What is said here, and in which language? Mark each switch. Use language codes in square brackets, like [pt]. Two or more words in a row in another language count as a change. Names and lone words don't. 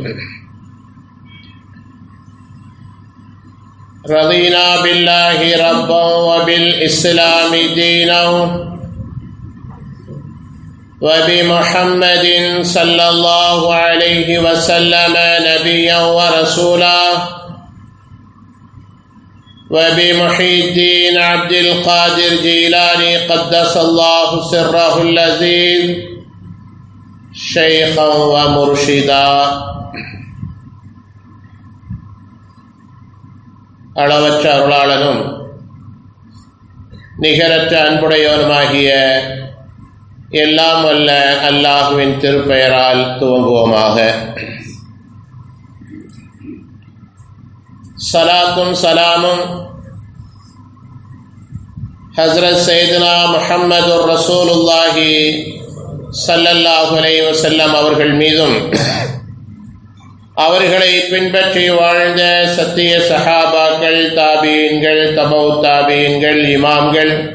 [ar] رضينا بالله ربا وبالإسلام دينا وبمحمد صلى الله عليه وسلم نبيا ورسولا وبمحي الدين عبد القادر جيلاني قدس الله سره اللذيذ شيخا ومرشدا. [ta] அளவற்ற அருளாளனும் நிகரற்ற அன்புடையவனுமாகிய எல்லாம் வல்ல அல்லாஹுவின் திருப்பெயரால் துவங்குவோமாக. சலாத்தும் சலாமும் [ar] حضرة سيدنا محمد رسول الله صلى الله عليه وسلم [ta] அவர்கள் மீதும் அவர்களை பின்பற்றி வாழ்ந்த சத்திய சஹாபாக்கள், தாபீன்கள், தபௌ தாபீன்கள், இமாம்கள்,